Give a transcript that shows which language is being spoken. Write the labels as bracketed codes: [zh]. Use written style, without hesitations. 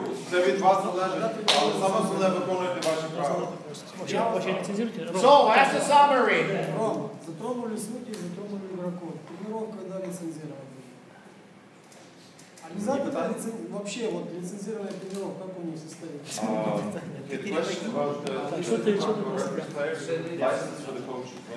[uk] Це від вас залежить, але саме основне виконуєте ваші правила. [en] So, as a summary, [ru] Затронули судьи, затронули игроков. Тренировка, да, лицензирование. Обязательно вообще вот лицензирование тренеров, как у них состоит? [en] The question about the players, license for the coaches.